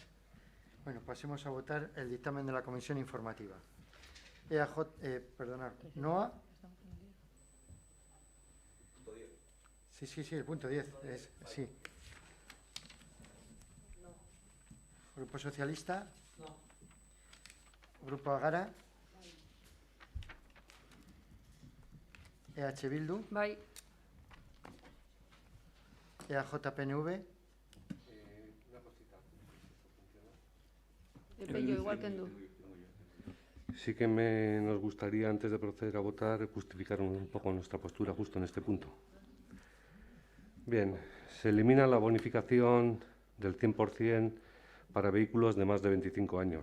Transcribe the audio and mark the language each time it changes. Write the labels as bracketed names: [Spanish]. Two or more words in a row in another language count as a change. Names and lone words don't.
[Spanish] Bueno, pasemos a votar el dictamen de la comisión informativa. NOA. Sí, el punto 10. Sí. Grupo Socialista. No. Grupo Agara. EH Bildu. Bai. EAJ-PNV. Una cosita. Pillo, igual que en Du. Sí que nos gustaría, antes de proceder a votar, justificar un poco nuestra postura justo en este punto. Bien, se elimina la bonificación del 100% para vehículos de más de 25 años.